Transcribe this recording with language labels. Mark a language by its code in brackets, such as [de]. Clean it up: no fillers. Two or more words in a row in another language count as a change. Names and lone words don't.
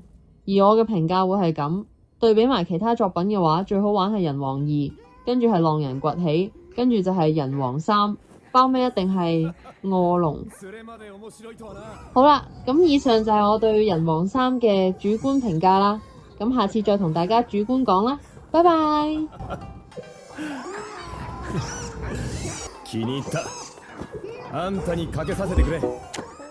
[yue] 而我嘅評價會係咁，對比埋其他作品嘅話，最好玩係人王二，跟住係浪人崛起，跟住就係人王三，包尾一定係臥龍。好啦，咁以上就係我對人王三嘅主觀評價啦。咁下次再同大家主觀講啦，拜拜。 [ja] 気に入った。あんたにかけさせてくれ。